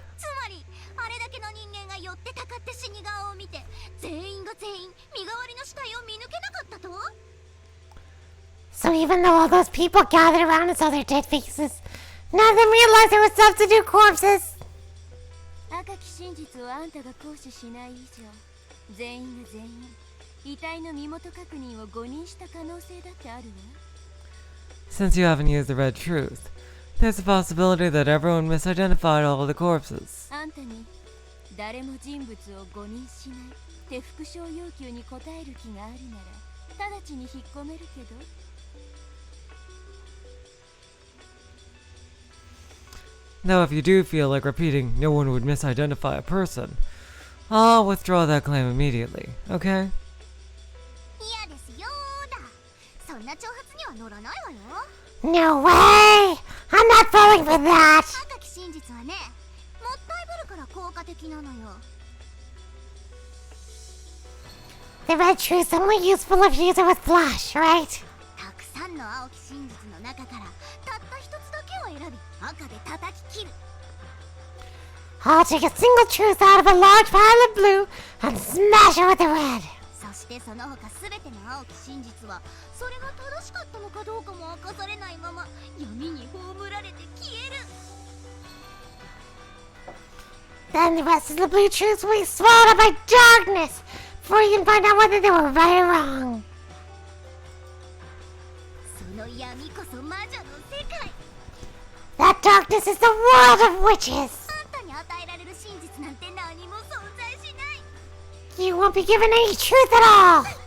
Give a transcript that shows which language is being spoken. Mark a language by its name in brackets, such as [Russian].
[Japanese] つまりあれだけの人間が寄ってたかって死に顔を見て全員が全員身代わりの死体を見抜けなかったと [English] So even though all those people gathered around and saw their dead faces, none of them realized they were substitute corpses. [Japanese] 赤き真実をあんたが行使しない以上、全員が全員遺体の身元確認を誤認した可能性だってあるわ。 [English] Since you haven't used the red truth, there's a possibility that everyone misidentified all of the corpses. [Japanese] あんたに誰も人物を誤認しないって復唱要求に応える気があるなら直ちに引っ込めるけど。 [English] Though if you do feel like repeating no one would misidentify a person, I'll withdraw that claim immediately, okay? [Japanese] 嫌ですよーだ。そんな挑発には乗らないわよ。 [English] No way! I'm not falling for that! [Japanese] 赤き真実はね、もったいぶるから効果的なのよ。 [English] The red truth's only useful if you use it with flash, right? [Japanese] たくさんの青き真実の中からたった一つだけを選び赤で叩き切る。 [English] I'll take a single truth out of a large pile of blue and smash it with the red. [Japanese] そしてその他すべての青き真実はそれが正しかったのかどうかも明かされないまま闇に葬られて消える。 [English] Then the rest of the blue truths will be swallowed up by darkness before you can find out whether they were right or wrong. [Japanese] その闇こそ魔女の世界。 [English] That darkness is the world of witches. [Japanese] あんたに与えられる真実なんて何も存在しない。 [English] You won't be given any truth at all.